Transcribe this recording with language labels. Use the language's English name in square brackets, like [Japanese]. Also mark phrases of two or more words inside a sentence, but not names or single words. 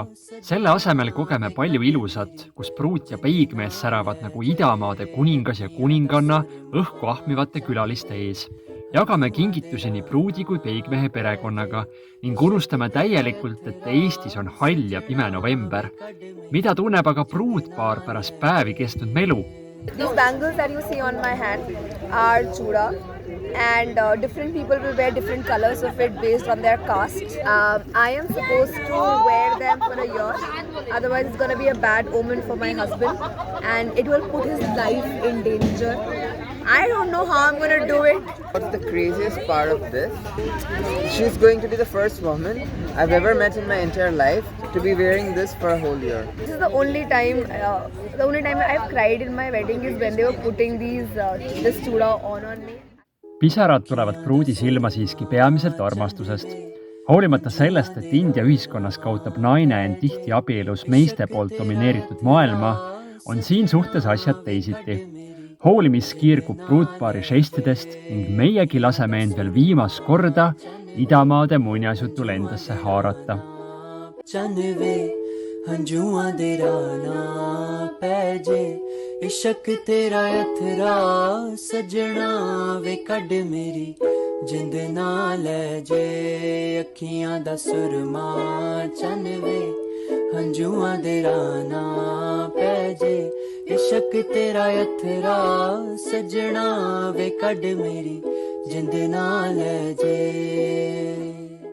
[Estonian] Selle asemel kogeme palju ilusat, kus pruut ja peigmees säravad nagu idamaade kuningas ja kuninganna õhku ahmivate külaliste ees. Jagame kingitusi nii pruudi kui peigmehe perekonnaga ning unustame täielikult, et Eestis on hall ja pime november. Mida tunneb aga pruutpaar pärast päevi kestnud melu? [English] These bangles that you see on my hand are chuda, and different people will wear different colors of it based on their caste. I am supposed to wear them for a year, otherwise it's going to be a bad omen for my husband and it will put his life in danger. I don't know how I'm going to do it. What's the craziest part of this? She's going to be the first woman I've ever met in my entire life to be wearing this for a whole year. This is the only time I've cried in my wedding is when they were putting this chuda on me. [Estonian] Pisarad tulevad pruudi silma siiski peamiselt armastusest. Hoolimata sellest, et India ühiskonnas kaotab naine end tihti abielus meeste poolt domineeritud maailma, on siin suhtes asjad teisiti. Hoolimis kiirgub pruutpaari žestidest ning meiegi laseme end veel viimast korda idamaade muinasjutul endasse haarata. [Punjabi] ਹੰਝੂਆਂ ਦੇ ਰਾਣਾ ਪੈ ਜੇ ਇਸ਼ਕ ਤੇਰਾ ਅਥਰਾ ਸਜਣਾ ਵੇ ਕੱਢ ਮੇਰੀ ਜਿੰਦ ਨਾ ਲੈ ਜੇ ਅੱਖੀਆਂ ਦਾ ਸੁਰਮਾ ਚੰਨ ਵੇ ਹੰਝੂਆਂ ਦੇ ਰਾਣਾ ਪੈ ਜੇ ਇਸ਼ਕ ਤੇਰਾ ਅਥਰਾ ਸਜਣਾ ਵੇ ਕੱਢ ਮੇਰੀ ਜਿੰਦ ਨਾ ਲੈ ਜੇ